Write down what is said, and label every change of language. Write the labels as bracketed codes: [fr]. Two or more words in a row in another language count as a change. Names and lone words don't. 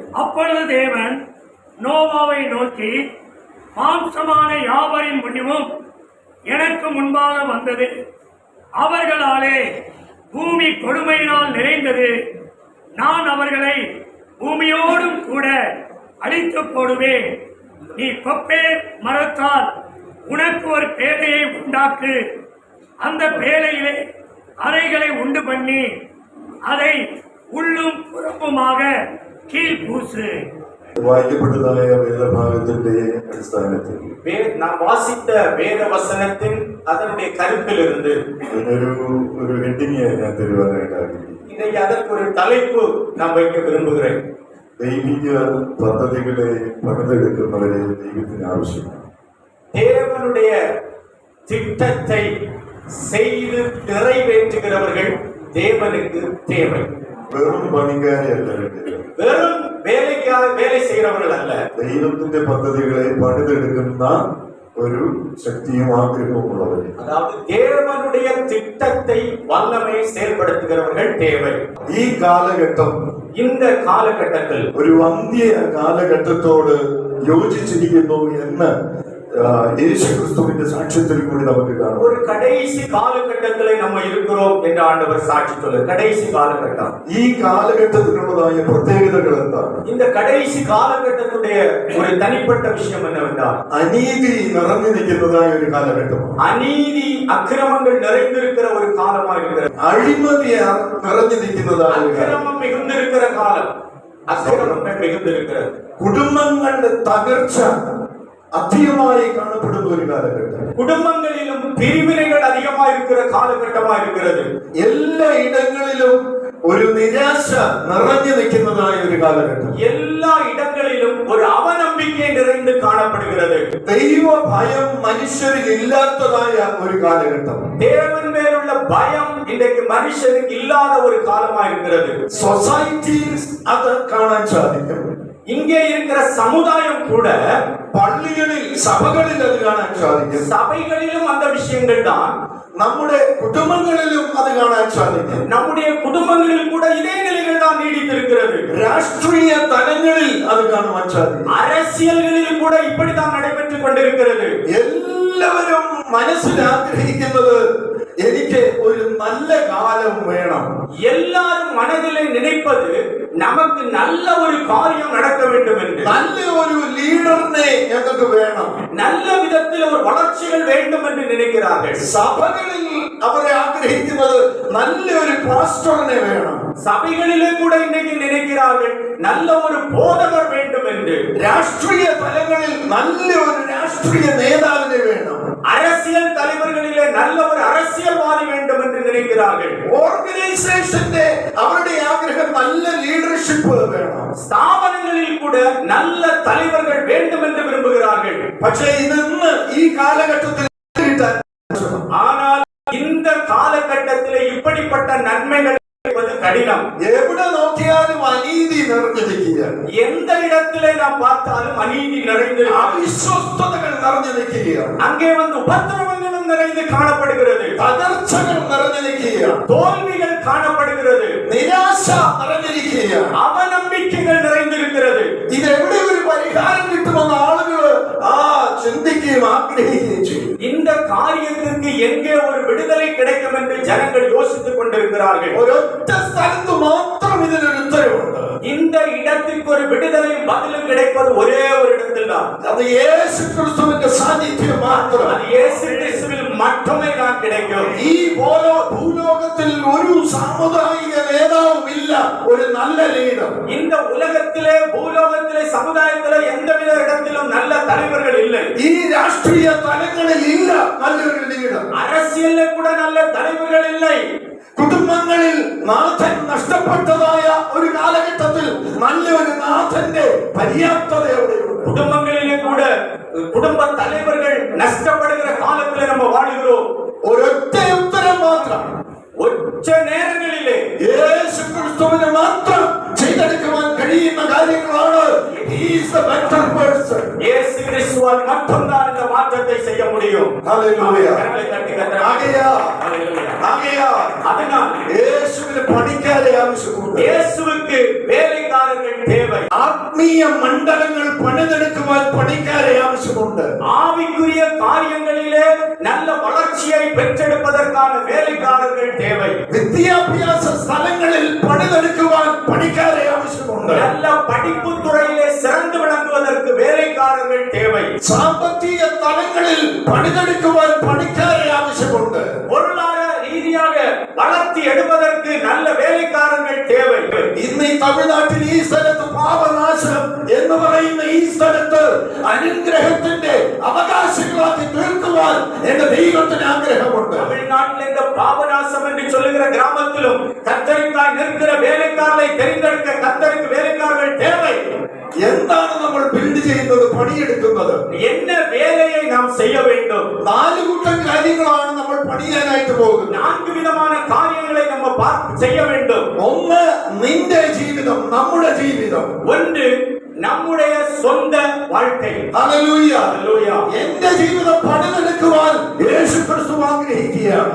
[ta] அப்பொழுது தேவன் நோவாவை நோக்கி, மாம்சமான யாவரின் முடிவும் எனக்கு முன்பாக வந்தது, அவர்களாலே பூமி கொடுமையினால் நிறைந்தது, நான் அவர்களை பூமியோடும் கூட அழித்து போடுவேன். நீ கொப்பே மரத்தால் உனக்கு ஒரு பேழையை உண்டாக்கு, அந்த பேழையிலே அறைகளை உண்டு பண்ணி அதை உள்ளும் புறம்புமாக கீழ் பூசு. [ml] വായിക്കപ്പെട്ടതായ വേദഭാഗത്തിന്റെ അടിസ്ഥാനത്തിൽ [ta] நாம் வாசித்த வேத வசனத்தின் அதனுடைய கருத்திலிருந்து [ml] ഒരു ഹെഡിങ് ഞാൻ തരുവാനായിട്ട് ആഗ്രഹിക്കുന്നു. [ta] இன்னைக்கு அதற்கு ஒரு தலைப்பு நான் வைக்க விரும்புகிறேன். [ml] ദൈവിക പദ്ധതികളെ പണിതെടുക്കുന്നവരെ ദൈവത്തിന് ആവശ്യമാണ്. [ta] தேவனுடைய திட்டத்தை செய்து நிறைவேற்றுகிறவர்கள் தேவனுக்கு தேவை. [ml] വെറും പണിക്കാരെ അല്ല വേണ്ടത്, [ta] வெறும் வேலைக்காக வேலை செய்கிறவர்கள் அல்ல, [ml] ദൈവത്തിന്റെ പദ്ധതികളെ പണിതെടുക്കുന്ന ഒരു ശക്തിയും ആഗ്രഹവും ഉള്ളവരെ. [ta] அதாவது தேவனுடைய திட்டத்தை வல்லமை செயல்படுத்துகிறவர்கள் தேவை. [ml] ഈ കാലഘട്ടം, [ta] இந்த காலகட்டத்தில் [ml] ഒരു അന്ത്യ കാലഘട്ടത്തോട് യോജിച്ചിരിക്കുന്നു എന്ന് യേശുക്രിസ്തുവിന്റെ സാക്ഷ്യത്തിൽ കൂടി നമുക്ക് കാണാം. [ta] ஒரு கடைசி காலகட்டத்திலே நம்ம இருக்கிறோம் என்று ஆண்டவர் சாட்சி சொல்ல. கடைசி காலகட்டம். [ml] ഈ കാലഘട്ടത്തിനുള്ളതായ പ്രത്യേകതകൾ എന്താണ്? [ta] இந்த கடைசி காலகட்டத்துடைய ஒரு தனிப்பட்ட விஷயம் என்னவென்றால், [ml] അനീതി നിറഞ്ഞു നിൽക്കുന്നതായ ഒരു കാലഘട്ടമാണ്. [ta] அநீதி அக்கிரமங்கள் நிறைந்திருக்கிற ஒரு காலமா இருக்கிறது. [ml] അഴിമതി നിറഞ്ഞു നിൽക്കുന്നതായ [ta] அக்கிரமம் மிகுந்திருக்கிற காலம். அக்கிரமங்கள் மிகுந்திருக்கிறது. [ml] കുടുംബങ്ങളുടെ തകർച്ച അധികമായി കാണപ്പെടുന്ന ഒരു കാലഘട്ടം. [ta] குடும்பங்களிலும் பிரிவினைகள் அதிகமாய் இருக்கிற കാലഘട്ടமா இருக்கிறது. [ml] എല്ലാ ഇടങ്ങളിലും ഒരു നിരാശ നിറഞ്ഞു നിൽക്കുന്നതായ ഒരു കാലഘട്ടം. [ta] எல்லா இடங்களிலும் ஒரு அவநம்பிக்கை நிறைந்து കാണപ്പെടുகிறது. [ml] ദൈവ ഭയം മനുഷ്യരിൽ ഇല്ലാത്തതായ ഒരു കാലഘട്ടം. [ta] தேவன் மேலுள்ள பயம் இன்றைக்கு மனுஷனுக்கு இல்லாத ஒரு காலமா இருக்கிறது. [ml] സൊസൈറ്റിയിൽ അത് കാണാൻ സാധിക്കും. [ta] இங்கே இருக்கிற சமுதாயம் கூட, [ml] പള്ളികളിൽ സഭകളിൽ അത് കാണാൻ സാധിക്കും. [ta] சபைகளிலும் அந்த விஷயங்கள் தான். [ml] നമ്മുടെ കുടുംബങ്ങളിലും അത് കാണാൻ സാധിക്കും. [ta] நம்முடைய குடும்பங்களில் கூட இதே நிலைகள் தான் நீடித்திருக்கிறது. [ml] രാഷ്ട്രീയ തലങ്ങളിൽ അത് കാണുവാൻ സാധിക്കും. [ta] அரசியல்களில் கூட இப்படித்தான் நடைபெற்றுக் கொண்டிருக்கிறது. [ml] എല്ലാവരും മനസ്സിൽ ആഗ്രഹിക്കുന്നത് എനിക്ക് ഒരു നല്ല കാലം വേണം. [ta] எல்லாரும் மனதிலே நினைப்பது நமக்கு நல்ல ஒரு காரியம் நடக்க வேண்டும் என்று. [ml] നല്ല ഒരു ലീഡറിനെ ഞങ്ങൾക്ക് വേണം. [ta] நல்ல விதத்தில் ஒரு வளர்ச்சிகள் வேண்டும் என்று நினைக்கிறார்கள். [ml] സഭകളിൽ അവരെ ആഗ്രഹിക്കുന്നത് നല്ല ഒരു പാസ്റ്ററിനെ വേണം. [ta] சபைகளிலே கூட இன்னைக்கு நினைக்கிறார்கள் நல்ல ஒரு போதகர் வேண்டும் என்று. [ml] രാഷ്ട്രീയ തലങ്ങളിൽ നല്ല ഒരു രാഷ്ട്രീയ നേതാവിനെ വേണം. [ta] அரசியல் தலைவர்களிலே நல்ல ஒரு அரசியல்வாதி வேண்டும் என்று நினைக்கிறார்கள். [ml] ഓർഗനൈസേഷന്റെ അവരുടെ ആഗ്രഹം നല്ല ലീഡർഷിപ്പ് വേണം. [ta] ஸ்தாபனங்களில் கூட நல்ல தலைவர்கள் வேண்டும் என்று விரும்புகிறார்கள். [ml] പക്ഷേ ഇന്ന് ഈ കാലഘട്ടത്തിൽ [ta] ஆனால் இந்த காலகட்டத்திலே இப்படிப்பட்ட நன்மைகள் கடினம். [ml] എവിടെ നോക്കിയാലും അനീതി നിറഞ്ഞിരിക്കുകയാണ്. [ta] எந்த இடத்திலே நாம் பார்த்தாலும் அநீதி நிறைந்து, [ml] അവിശ്വസ്തതകൾ നിറഞ്ഞു നിൽക്കുകയാണ്. [ta] அங்கே வந்து உபத்திரவங்களும் நிறைந்து காணப்படுகிறது. [ml] തകർച്ചകൾ നിറഞ്ഞിരിക്കുകയാണ്. [ta] தோல்விகள் காணப்படுகிறது. [ml] നിരാശ നിറഞ്ഞിരിക്കുകയാണ്. [ta] அவநம்பிக்கைகள் நிறைந்திருக்கிறது. [ml] ഇതെവിടെ ഒരു പരിഹാരം കിട്ടുമെന്ന് ആളുകൾ ചിന്തിക്കുകയും ആഗ്രഹിക്കുകയും ചെയ്യും. [ta] இந்த காரியத்திற்கு எங்கே ஒரு விடுதலை கிடைக்கும் என்று ஜனங்கள் யோசித்துக் கொண்டிருக்கிறார்கள். [ml] ഒരൊറ്റ സ്ഥലത്ത് മാത്രം ഇതിനൊരു ഉത്തരവുണ്ട്. [ta] இந்த இடத்திற்கு ஒரு விடுதலையும் பதிலும் கிடைப்பது ஒரே ஒரு இடத்தில் தான். [ml] അത് യേശു ക്രിസ്തുവിന്റെ സാന്നിധ്യം മാത്രം. [ta] அது இயேசு கிறிஸ்துவில் மட்டுமே தான் கிடைக்கும். [ml] ഈ ഭൂലോകത്തിൽ ഒരു സാമുദായിക നേതാവും ഇല്ല, ഒരു നല്ല ലീഡർ. [ta] இந்த உலகத்திலே பூலோகத்திலே சமுதாயத்திலே எந்தவித இடத்திலும் நல்ல தலைவர்கள் இல்லை. [ml] ഈ രാഷ്ട്രീയ തലങ്ങളിൽ ഇല്ല നല്ലൊരു ലീഡർ. [ta] அரசியலிலே கூட நல்ல தலைவர்கள் இல்லை. [ml] കുടുംബങ്ങളിൽ നാഥൻ നഷ്ടപ്പെട്ടതായ ഒരു കാലഘട്ടത്തിൽ നല്ലൊരു നാഥന്റെ പര്യാപ്തത എവിടെയുണ്ട്? [ta] குடும்பங்களிலே கூட குடும்ப தலைவர்கள் நஷ்டப்படுகிற காலத்தில் நம்ம வாழுகிறோம். [ml] ഒരൊറ്റ ഉത്തരം മാത്രം. [ta] உச்ச நேரங்களிலே [ml] യേശു ക്രിസ്തുവിന് മാത്രം ചെയ്തെടുക്കുവാൻ കഴിയുന്ന കാര്യങ്ങളാണ്. [en] He is the better person. [ta] இயேசு கிறிஸ்துவால் மட்டும்தான் இந்த மாற்றத்தை செய்ய முடியும். [en] Hallelujah. [ta] கரங்களை தட்டி கர்த்தரை அதனால் [ml] യേശുവിന് പണിക്കാരെ ആവശ്യമുണ്ട്. [ta] இயேசுவுக்கு வேலைக்காரர்கள் தேவை. [ml] ആത്മീയ മണ്ഡലങ്ങൾ പണിതെടുക്കുവാൻ പണിക്കാരെ ആവശ്യമുണ്ട്. [ta] ஆவிக்குரிய காரியங்களிலே நல்ல வளர்ச்சியை பெற்றெடுப்பதற்கான வேலைக்காரர்கள் தேவை. [ml] വിദ്യാഭ്യാസ സ്ഥലങ്ങളിൽ പണിതെടുക്കുവാൻ പണിക്കാരെ ആവശ്യമുണ്ട്. [ta] நல்ல படிப்பு துறையிலே சிறந்து விளங்குவதற்கு வேலைக்காரர்கள் தேவை. [ml] സാമ്പത്തിക തലങ്ങളിൽ പണിതെടുക്കുവാൻ പണിക്കാരെ ആവശ്യമുണ്ട്. [ta] பொருளாதார ரீதியாக வளர்த்தி எடுப்பதற்கு நல்ல வேலைக்காரர்கள் தேவை. [ml] ഇന്ന് ഈ തമിഴ്നാട്ടിൽ ഈ സ്ഥലത്ത് പാപനാശം എന്ന് പറയുന്ന ഈ സ്ഥലത്ത് അനുഗ്രഹത്തിന്റെ അവകാശങ്ങളാക്കി തീർക്കുവാൻ എന്റെ ദൈവത്തിന് ആഗ്രഹമുണ്ട്. [ta] தமிழ்நாட்டில் இந்த பாபநாசம் என்று சொல்லுகிற கிராமத்திலும் கர்த்தருக்காய் நிற்கிற வேலைக்காரரை தெரிந்தெடுக்க கர்த்தருக்கு வேலைக்காரர்கள் தேவை. [ml] എന്താണ് നമ്മൾ ബിൽഡ് ചെയ്യുന്നത്, പണിയെടുക്കുന്നത്? [ta] என்ன வேலையை நாம் செய்ய வேண்டும்? [ml] 4 കൂട്ടം കാര്യങ്ങളാണ് നമ്മൾ പണിയാനായിട്ട് പോകുന്നത്. [ta] 4 விதமான காரியங்களை நம்ம செய்ய வேண்டும். [ml] ഒന്ന്, നിന്റെ ജീവിതം, നമ്മുടെ ജീവിതം. [ta] ஒன்று, நம்முடைய சொந்த வாழ்க்கை. [ml] ഹല്ലേലൂയ. [ta] ஹல்லேலூயா. [ml] എന്റെ ജീവിതം പണിതെടുക്കുവാൻ യേശു ക്രിസ്തു ആഗ്രഹിക്കുകയാണ്.